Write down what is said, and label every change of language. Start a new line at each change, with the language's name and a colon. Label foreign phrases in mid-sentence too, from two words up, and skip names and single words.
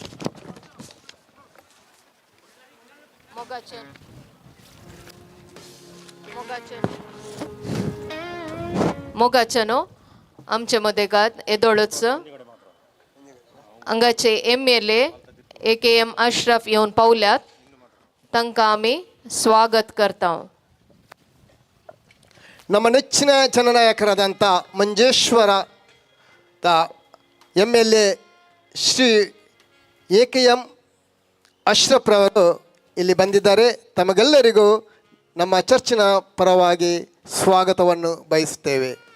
Konkani: मोगाचनो आमचे मदेगात येदोळच हांगाचे MLA AKM अश्रफ येवन पावल्यात. तांकां आमी स्वागत करता.
Kannada: ನಮ್ಮ ನೆಚ್ಚಿನ ಜನನಾಯಕರಾದಂಥ ಮಂಜೇಶ್ವರ MLA ಶ್ರೀ AKM ಅಶ್ರಫ್ರವರು ಇಲ್ಲಿ ಬಂದಿದ್ದಾರೆ. ತಮಗೆಲ್ಲರಿಗೂ ನಮ್ಮ ಚರ್ಚಿನ ಪರವಾಗಿ ಸ್ವಾಗತವನ್ನು ಬಯಸುತ್ತೇವೆ.